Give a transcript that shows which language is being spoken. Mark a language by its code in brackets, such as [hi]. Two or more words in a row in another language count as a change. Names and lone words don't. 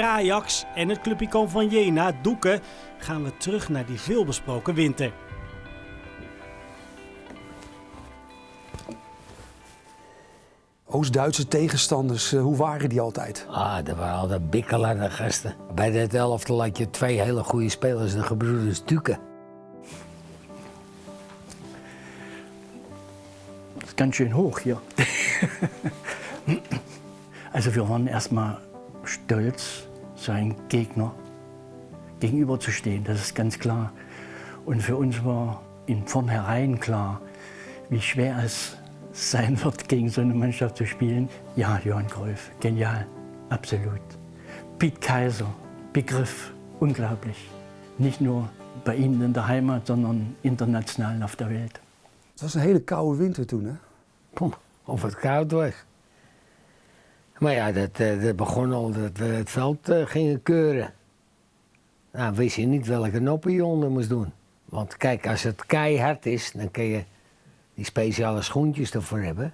[nl] Ajax en het clubicoon van Jena, Ducke, gaan we terug naar die veelbesproken winter. Oost-Duitse tegenstanders, hoe waren die altijd? Dat waren altijd bikkelende gasten. Bij dit elftal had je 2 hele goede spelers, de gebroeders Ducke. [de] Das ist ganz schön hoch hier. Also wir waren erstmal stolz, seinen Gegner gegenüber zu stehen, das ist ganz klar. Und für uns war in vornherein klar, wie schwer es sein wird, gegen so eine Mannschaft zu spielen. Ja, Johan Cruyff, genial, absolut. Piet Keizer, Begriff, unglaublich. Nicht nur bei ihnen in der Heimat, sondern international auf der Welt. [nl] Het was een hele koude winter toen, hè? Of het koud was. Maar ja, dat begon al dat we het veld gingen keuren. Nou, wist je niet welke noppen je onder moest doen. Want kijk, als het keihard is, dan kun je die speciale schoentjes ervoor hebben.